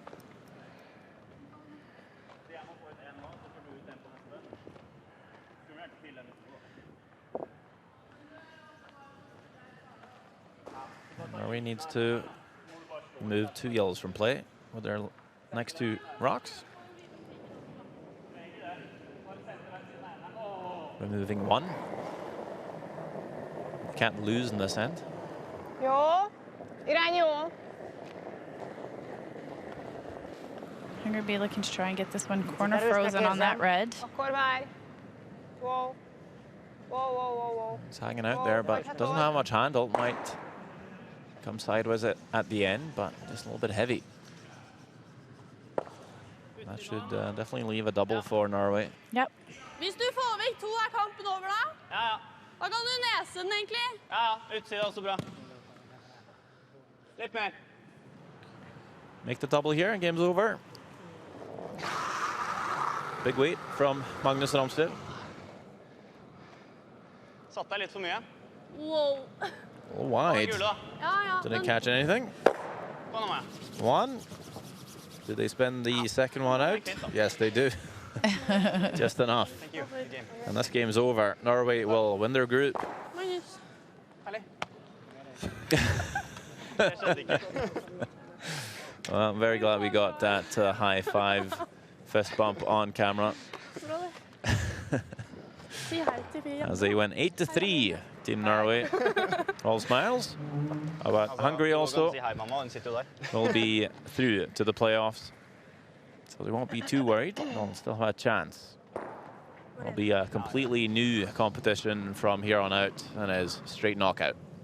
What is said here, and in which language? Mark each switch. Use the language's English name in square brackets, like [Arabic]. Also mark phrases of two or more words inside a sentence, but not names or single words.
[English] Norway needs to move 2 yellows from play with their next 2 rocks. Removing 1. Can't lose in this end. [Hungarian] Jó. Irány jó. [English] Hungary be looking to try and get this one corner [Hungarian] Erősnek [English] frozen on that [Hungarian] érzem. [English] red. [Hungarian] Akkor várj. [English] Wow. Wow, wow, wow, wow. He's hanging out there, but doesn't have much handle. Might come sideways at the end, but just a little bit heavy. That should definitely leave a double for Norway. Yep. [Norwegian] Hvis du får vekk 2, er kampen over da. Ja, ja. Da kan du nese den egentlig. Ja, ja. Utsida er også bra. Litt mer. [English] Make the double here and game's over. Big weight from Magnus Ramsted. [Norwegian] Satt deg litt for mye. [English] Wow. A little wide. [Norwegian] Gule, da. Ja, ja. [English] Didn't catch anything. [Norwegian] Kom nå, Maja. 1. [English] Did they spend the second one out? Yes, they do. Just enough. Thank you. Good game. And this game's over. Norway will win their group. Magnus. [Norwegian] Herlig. Det skjedde ikke. [English] Well, I'm very glad we got that high 5 fist bump on camera [Norwegian] Bra det. Si hei til Pia. [English] as they went 8-3. Team Norway. All smiles. But Hungary also [Norwegian] Si hei, mamma. Hun sitter jo der. [English] will be through to the playoffs. So they won't be too worried. They'll still have a chance. It'll be a completely new competition from here on out and is straight knockout.